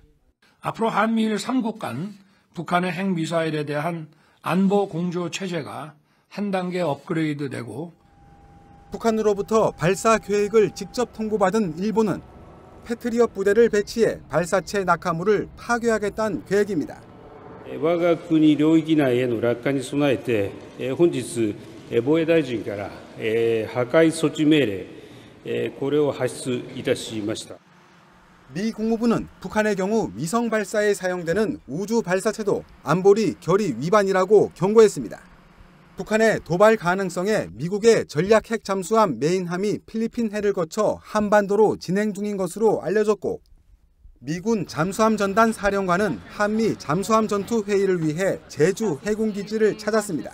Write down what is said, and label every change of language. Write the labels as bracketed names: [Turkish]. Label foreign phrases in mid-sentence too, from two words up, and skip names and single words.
[Korean] 앞으로 한미일 3국 간 북한의 핵미사일에 대한 안보 공조 체제가 한 단계 업그레이드되고 북한으로부터 발사 계획을 직접 통보받은 일본은 패트리엇 부대를 배치해 발사체 낙하물을 파괴하겠다는 계획입니다. [Japanese] 我が国領域内への落下に備えて本日防衛大臣から破壊措置命令これを発出いたしました。 [Korean] 미 국무부는 북한의 경우 위성 발사에 사용되는 우주 발사체도 안보리 결의 위반이라고 경고했습니다. 북한의 도발 가능성에 미국의 전략 핵 잠수함 메인함이 필리핀 해를 거쳐 한반도로 진행 중인 것으로 알려졌고, 미군 잠수함 전단 사령관은 한미 잠수함 전투 회의를 위해 제주 해군기지를 찾았습니다.